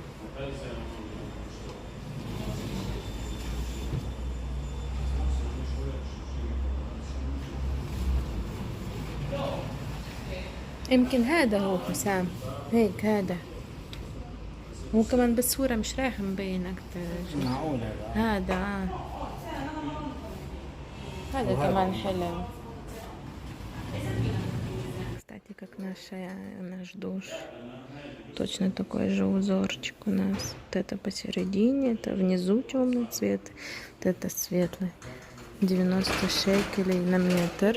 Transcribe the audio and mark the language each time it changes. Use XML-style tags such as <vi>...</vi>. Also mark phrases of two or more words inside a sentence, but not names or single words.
<ar>يمكن هذا هو حسام. هيك هذا هو كمان بالصورة مش رايح مبين أكتر. معقول هذا. هذا هذا كمان حلو.</ar> <ru>Кстати, как наш душ. Точно такой же узорчик у нас. Вот это посередине, это внизу темный цвет, вот это светлый. 90 шекелей на метр.</ru>